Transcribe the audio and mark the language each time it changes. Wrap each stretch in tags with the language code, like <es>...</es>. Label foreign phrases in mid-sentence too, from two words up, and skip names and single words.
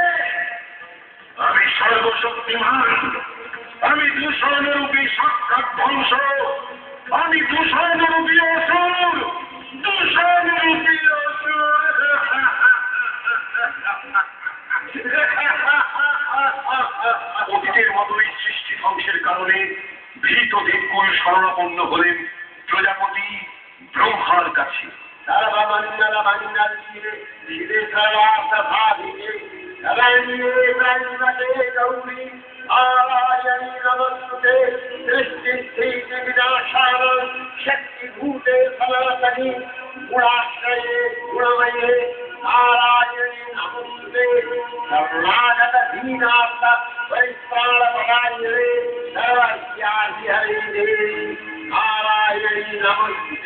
<bn>আমি সর্বশক্তিমান, আমি দূষণরূপী সাক্ষাৎ ধ্বংস, আমি দূষণরূপী অসুর, দূষণরূপী অসুর। অতীতের মতোই সৃষ্টি ধ্বংসের কারণে ভীত দিককুল শরণাপন্ন হলেন প্রজাপতি ব্রহ্মার কাছে।</bn> <sa>शक्तिभूते सनातनी गुणाश्रये गुणमये नारायणी नमस्ते शरणागत दीनार्थ परित्राणपरायणे सर्वस्याधि हरे देवी नारायणी नमस्ते।</sa>